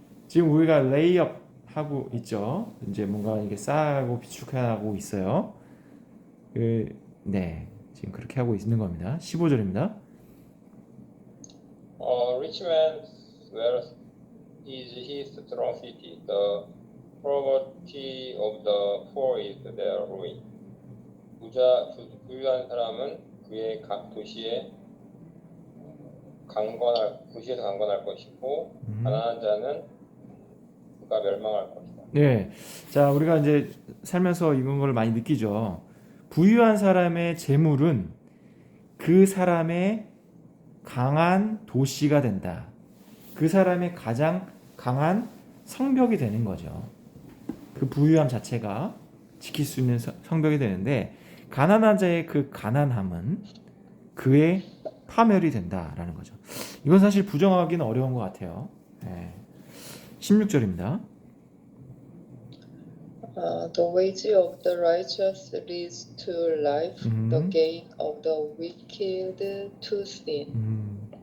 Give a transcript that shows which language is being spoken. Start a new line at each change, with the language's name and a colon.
Korean: 지금 우리가 레이업 하고 있죠. 이제 뭔가 이게 쌓고 비축하고 있어요. 네. 지금 그렇게 하고 있는 겁니다. 15절입니다.
English: Rich man's wealth is his strong city. The poverty of the poor is their ruin.
Korean: 부유한 사람은 그의 각 도시에서 강건할 것이고 가난한 자는 그가 멸망할 것이다. 네. 자, 우리가 이제 살면서 이런 걸 많이 느끼죠. 부유한 사람의 재물은 그 사람의 강한 도시가 된다. 그 사람의 가장 강한 성벽이 되는 거죠. 그 부유함 자체가 지킬 수 있는 성벽이 되는데 가난한 자의 그 가난함은 그의 파멸이 된다라는 거죠. 이건 사실 부정하기는 어려운 것 같아요. 네. 16절입니다.
English: The wage of the righteous leads to life, the gain of the wicked to sin.